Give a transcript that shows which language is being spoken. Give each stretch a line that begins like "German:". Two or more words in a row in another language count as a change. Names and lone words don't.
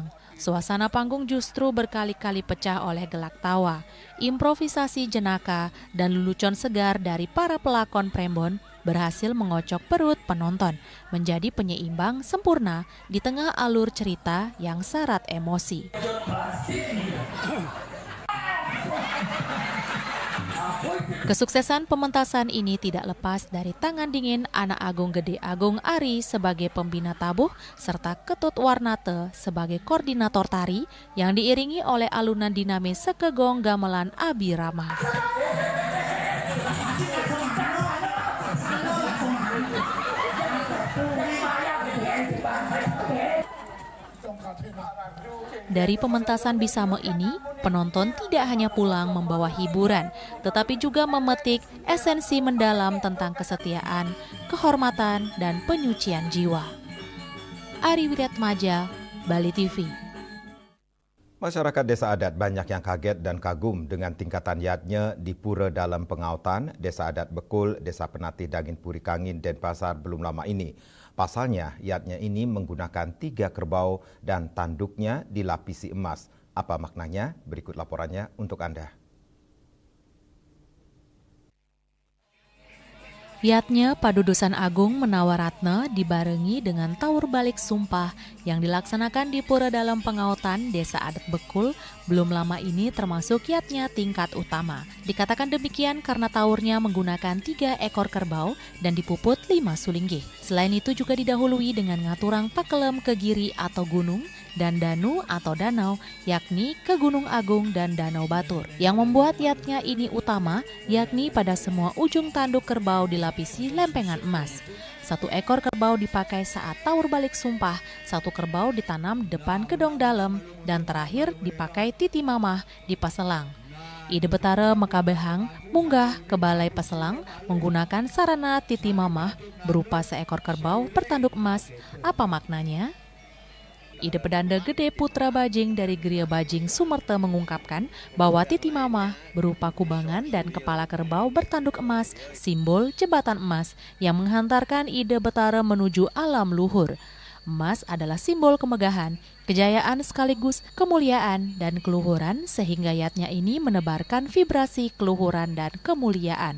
Indonesian: Suasana panggung justru berkali-kali pecah oleh gelak tawa, improvisasi jenaka, dan lelucon segar dari para pelakon Prembon berhasil mengocok perut penonton, menjadi penyeimbang sempurna di tengah alur cerita yang syarat emosi. Kesuksesan pementasan ini tidak lepas dari tangan dingin Anak Agung Gede Agung Ari sebagai pembina tabuh serta Ketut Warnate sebagai koordinator tari yang diiringi oleh alunan dinamis Sekegong Gamelan Abi Rama. Dari pementasan Bisame ini, penonton tidak hanya pulang membawa hiburan, tetapi juga memetik esensi mendalam tentang kesetiaan, kehormatan, dan penyucian jiwa. Ari Wiratmaja, Bali TV. Masyarakat Desa Adat banyak yang kaget dan kagum dengan tingkatan yatnya di Pura Dalam Pengautan, Desa Adat Bekul, Desa Penatih Dagin Puri Kangin, Denpasar belum lama ini. Pasalnya, yatnya ini menggunakan 3 kerbau dan tanduknya dilapisi emas. Apa maknanya? Berikut laporannya untuk Anda. Yatnya Padudusan Agung Menawaratna dibarengi dengan taur balik sumpah yang dilaksanakan di Pura Dalam Pengautan Desa Adat Bekul belum lama ini termasuk yatnya tingkat utama. Dikatakan demikian karena taurnya menggunakan 3 ekor kerbau dan dipuput 5 sulinggih. Selain itu juga didahului dengan
Balinese: ngaturang pakelem
Indonesian: ke giri atau gunung dan danu atau danau, yakni ke Gunung Agung dan Danau Batur. Yang membuat yatnya ini utama, yakni pada semua ujung tanduk kerbau dilapisi lempengan emas. 1 ekor kerbau dipakai saat taur balik sumpah, 1 kerbau ditanam depan kedong dalam, dan terakhir dipakai titi mamah di Paselang. Ide Betara Mekabehang munggah ke Balai Paselang menggunakan sarana titi mamah berupa seekor kerbau bertanduk emas. Apa maknanya? Ide Pedanda Gede Putra Bajing dari Geria Bajing Sumerte mengungkapkan bahwa titi mamah berupa kubangan dan kepala kerbau bertanduk emas, simbol jembatan emas yang menghantarkan Ide Betara menuju alam luhur. Emas adalah simbol kemegahan, kejayaan sekaligus kemuliaan dan keluhuran sehingga yatnya ini menebarkan vibrasi keluhuran dan kemuliaan.